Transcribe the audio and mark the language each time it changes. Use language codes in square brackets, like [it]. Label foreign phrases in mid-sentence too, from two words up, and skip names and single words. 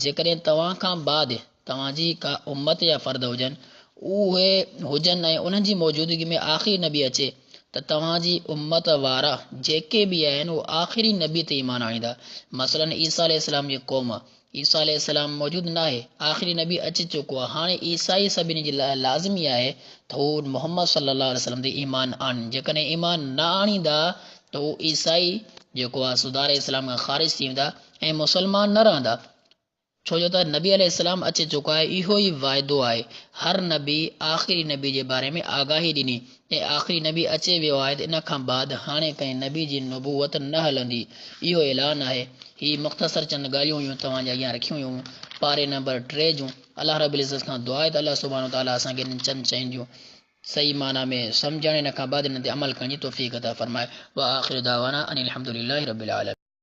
[sd] जेकॾहिं तव्हां खां बाद तव्हांजी का उम्मत या फ़र्द हुजनि, उहे हुजनि ऐं उन्हनि जी मौजूदगी में आख़िरी नबी अचे त तव्हांजी उम्मत वारा जेके बि आहिनि उहे आख़िरी नबी ते ईमान आणींदा। मसलन ईसा अलैहिस्सलाम जी क़ौम, ईसा अलैहिस्सलाम मौजूदु न आहे, आख़िरी नबी अची चुको आहे। हाणे ईसाई सभिनी जे लाइ लाज़िमी आहे त हू मुहम्मद [ar] صلى الله عليه وسلم [sd] ते ईमान आणनि। जेकॾहिं ईमान न आणींदा त हू ईसाई जेको आहे सुधारे इस्लाम खां ख़ारिज थी वेंदा ऐं मुसलमान न रहंदा। छो जो त नबी अलैहिस्सलाम अची चुको आहे, इहो ई वाइदो आहे। हर नबी आख़िरी नबी जे बारे में आगाही ॾिनी ऐं आख़िरी नबी अचे वियो आहे त इन खां बाद हाणे कंहिं नबी जी नबूवत न हलंदी, इहो ऐलान आहे। हीअ मुख़्तसर चंद ॻाल्हियूं हुयूं तव्हांजे अॻियां रखियूं हुयूं पारे नंबर 3 जूं। अल्लाह [ar] رب العزة [sd] खां दुआ आहे त अल्लाह [ar] سبحانه وتعالى [sd] असांखे इन चंद शयुनि जूं सही माना में सम्झण, इन खां बाद इन ते अमल करण जी तौफ़ीक़ अता फ़रमाए। [ar] وآخر دعوانا أن الحمد لله رب العالمين.